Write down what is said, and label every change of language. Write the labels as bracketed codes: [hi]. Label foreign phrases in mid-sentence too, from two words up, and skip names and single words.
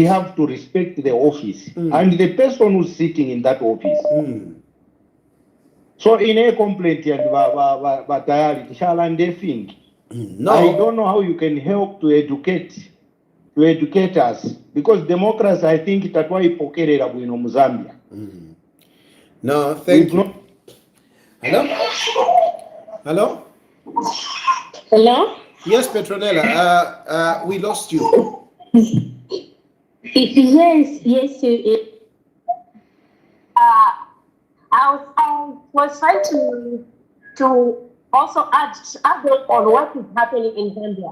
[en] We have to respect the office and the person who's sitting in that office. So, in a complaint, no. I don't know how you can help to educate us, because democracy, I think, that's why [bem] ipokerera bwino mu [en] Zambia. No, thank you. Hello? Hello? Hello? Yes, Petronella, we lost you. Yes. I was trying to also add on what is happening in Zambia.